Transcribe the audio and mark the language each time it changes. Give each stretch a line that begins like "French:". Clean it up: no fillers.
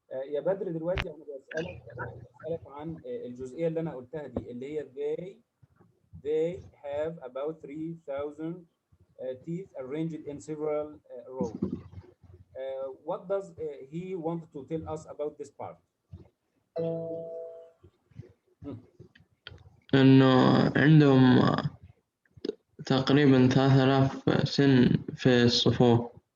Arabic: يا بدر دلوقتي انا بسألك عن الجزئية اللي انا قلتها دي اللي هي
English: they have about 3,000 teeth arranged in several rows. What does he want to tell us about this part?
Arabic: إنه عندهم تقريبا 3000 سن في الصفوف.